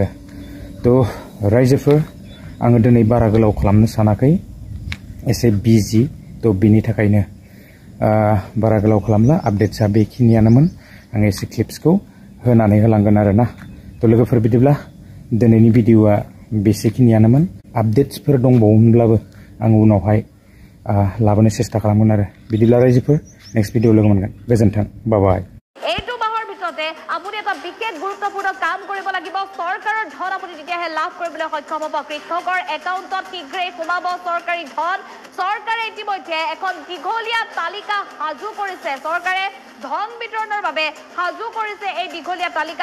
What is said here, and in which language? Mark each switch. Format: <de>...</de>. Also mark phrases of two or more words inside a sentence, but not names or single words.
<brx>तो रायजोफोर आङो दिनै बारा गोलाव खालामनो सानाखै एसे बिजि तो बिनि थाखायनो बारा गोलाव खालामला आपडेट्सआ बेखिनियानोमोन। आं एसे क्लिप्सखौ होनानै होलांगोन आरोना। तो लोगोफोर बिदिब्ला दिनैनि भिडिअआ बेसेखिनियानोमोन। आपडेट्सफोर दंबावोमोनब्लाबो आं उनावहाय लाबोनो सेस्था खालामगोन आरो। बिदिब्ला रायजोफोर</brx> <en>next video</en> <brx>लोगो मोनगोन। गोजोन्थों,</brx> <en>bye bye.</en> <as>এইটো মাহৰ ভিতৰতে আপুনি এটা বিশেষ গুৰুত্বপূৰ্ণ কাম কৰিব লাগিব। চৰকাৰৰ ধন আপুনি তেতিয়াহে লাভ কৰিবলৈ সক্ষম হ'ব। কৃষকৰ একাউণ্টত শীঘ্ৰেই সোমাব চৰকাৰী ধন। চৰকাৰে ইতিমধ্যে এখন দীঘলীয়া তালিকা সাজু কৰিছে। চৰকাৰে ধন বিতৰণৰ বাবে সাজু কৰিছে এই দীঘলীয়া তালিকা।</as>